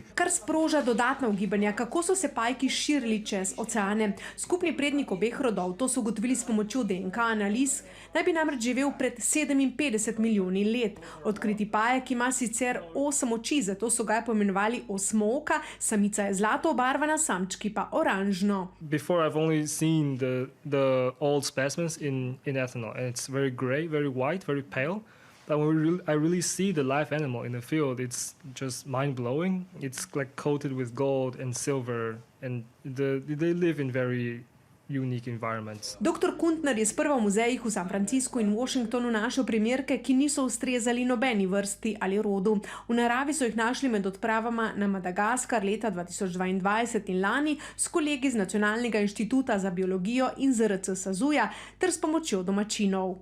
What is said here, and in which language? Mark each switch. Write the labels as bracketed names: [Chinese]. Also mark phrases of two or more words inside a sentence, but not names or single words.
[Slovenian] Kar sproža dodatna ugibanja, kako so se pajki širili čez oceane. Skupni prednik obeh rodov, to so ugotovili s pomočjo DNK analiz, naj bi namreč živel pred 57 milijoni let. Odkriti pajek ima sicer 8 oči, zato so ga poimenovali osmooka, samica je zlato obarvana, samčki pa oranžno. [English] Before I've only seen the old specimens in ethanol, and it's very gray, very white, very pale. But when I really see the live animal in the field, it's just mind-blowing. It's like coated with gold and silver, and they live in very unique environments. [Slovenian] Dr. Kuntner je sprva v muzejih v San Franciscu in Washingtonu našel primerke, ki niso ustrezali nobeni vrsti ali rodu. V naravi so jih našli med odpravama na Madagaskar leta 2022 in lani s kolegi z Nacionalnega inštituta za biologijo in ZRC SAZU-ja ter s pomočjo domačinov.